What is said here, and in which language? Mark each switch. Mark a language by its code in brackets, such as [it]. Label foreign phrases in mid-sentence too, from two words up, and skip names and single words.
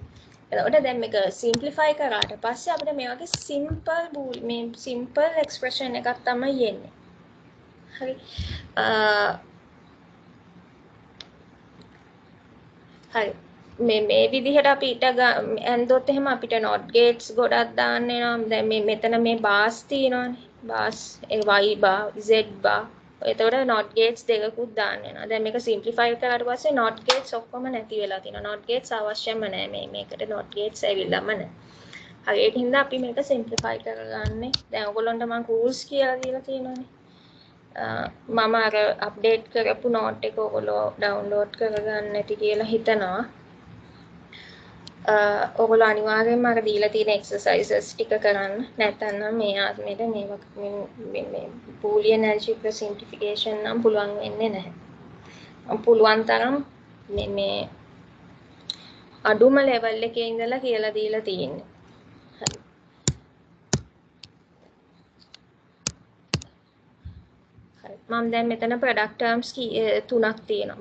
[si] එතකොට දැන් මේක සිම්ප්ලිෆයි කරාට පස්සේ අපිට මේ වගේ [en] simple expression [si] එකක් තමයි එන්නේ. හරි. හරි. මේ විදිහට අපිට ඇන්දොත් එහෙම අපිට [en] not gates [si] ගොඩක් දාන්න වෙනවා. දැන් මෙතන මේ bars තියෙනවානේ. [en] bars y bar z bar. [si] එතකොට [en] not gates [si] දෙකකුත් දාන්න වෙනවා. දැන් මේක simplify කරාට පස්සේ [en] not gates [si] ඔක්කොම නැති වෙලා තියෙනවා. [en] not gates [si] අවශ්‍යම නැහැ මේකට [en] not gates [si] ඇවිල්ලාම නැහැ. හරි ඒක හින්දා අපි මේක simplify කරගන්නේ. දැන් ඔයගොල්ලන්ට මම rules කියලා දීලා තියෙනවානේ. මම අර අප්ඩේට් කරපු note එක ඔයගොල්ලෝ download කරගන්න ඇති කියලා හිතනවා. ඔයගොල්ලෝ අනිවාර්යෙන්ම අර දීලා තියෙන exercises ටික කරන්න. නැත්නම් මේ ආත්මෙට මේ [en] boolean algebra simplification [si] නම් පුළුවන් වෙන්නේ නැහැ. පුළුවන් තරම් මේ අඩුම level එකේ ඉඳලා කියලා දීලා තියෙන්නේ. හරි. මම දැන් මෙතන [en] product terms [si] තුනක් තියෙනවා.